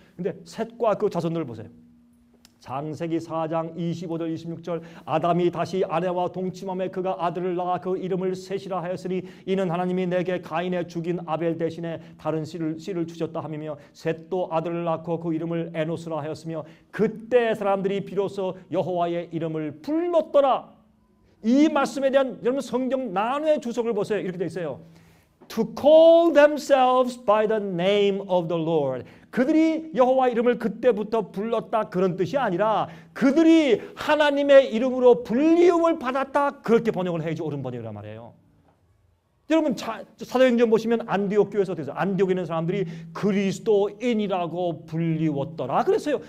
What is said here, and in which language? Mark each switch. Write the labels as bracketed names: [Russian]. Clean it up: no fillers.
[Korean] 근데 셋과 그 자손들을 보세요. 창세기 4장 25절 26절 아담이 다시 아내와 동침함에 그가 아들을 낳아 그 이름을 셋이라 하였으니 이는 하나님이 내게 가인의 죽인 아벨 대신에 다른 씨를 주셨다 하며 셋도 아들을 낳고 그 이름을 에노스라 하였으며 그때 사람들이 비로소 여호와의 이름을 불렀더라. 이 말씀에 대한 여러분 성경 난회의 주석을 보세요. 이렇게 돼 있어요. [English] to call themselves by the name of the Lord. [Korean] 그들이 여호와 이름을 그때부터 불렀다 그런 뜻이 아니라 그들이 하나님의 이름으로 불리움을 받았다 그렇게 번역을 해야지 옳은 번역이란 말이에요. 여러분 사도행전 보시면 안디옥 교회에서 어떻게 해서 안디옥에 있는 사람들이 그리스도인이라고 불리웠더라 그랬어요.